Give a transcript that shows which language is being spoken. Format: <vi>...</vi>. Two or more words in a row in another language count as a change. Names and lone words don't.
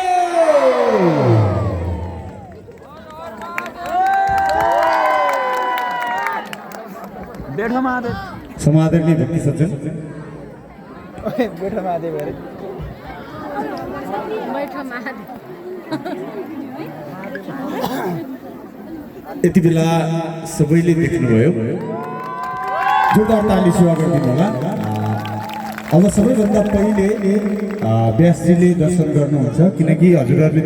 <hi>बैठो महादेव</hi> <ne>समादरणीय भक्ति सज्जन</ne> <hi>बैठो महादेव अरे बैठो महादेव</hi> <ne>यति बेला सबैले देख्नुभयो जोरदार ताली सेवा गरिदिनु होला अब सबैभन्दा पहिले व्यासजीले दर्शन गर्नुहुन्छ किनकि हजुरहरूले</ne>